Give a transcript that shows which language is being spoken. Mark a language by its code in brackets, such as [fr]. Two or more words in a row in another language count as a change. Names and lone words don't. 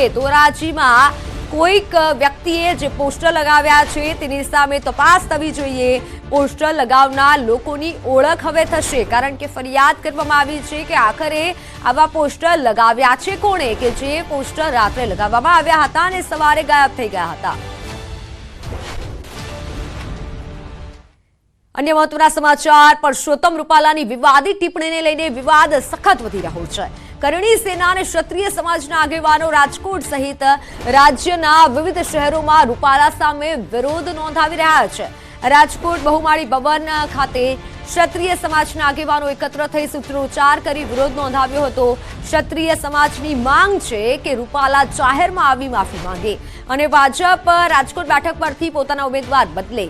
[gu] ધોરાજીમાં કોઈક વ્યક્તિએ જે પોસ્ટર લગાવ્યા છે તેની સામે તપાસ થવી જોઈએ। પોસ્ટર લગાવનાર લોકોની ઓળખ હવે થશે, કારણ કે ફરિયાદ કરવામાં આવી છે કે આખરે આવા પોસ્ટર લગાવ્યા છે કોણે, કે જે પોસ્ટર રાત્રે લગાવવામાં આવ્યા હતા અને સવારે ગાયબ થઈ ગયા હતા। અન્ય મહત્વના સમાચાર। પરસોત્તમ રૂપાલાની વિવાદિત ટિપ્પણી ને લઈને વિવાદ સખત વધી રહ્યો છે। करणी सेना અને ક્ષત્રિય સમાજના આગેવાનો રાજકોટ સહિત રાજ્યના વિવિધ શહેરોમાં રૂપાલા સામે વિરોધ નોંધાવી રહ્યા છે। રાજકોટ બહુમાળી ભવન ખાતે ક્ષત્રિય સમાજના આગેવાનો એકત્ર થઈ સૂત્રોચ્ચાર કરી વિરોધ નોંધાવ્યો હતો। ક્ષત્રિય સમાજની માંગ છે કે રૂપાલા જાહેરમાં આવી માફી માંગે અને ભાજપ રાજકોટ બેઠક પરથી પોતાના ઉમેદવાર બદલે।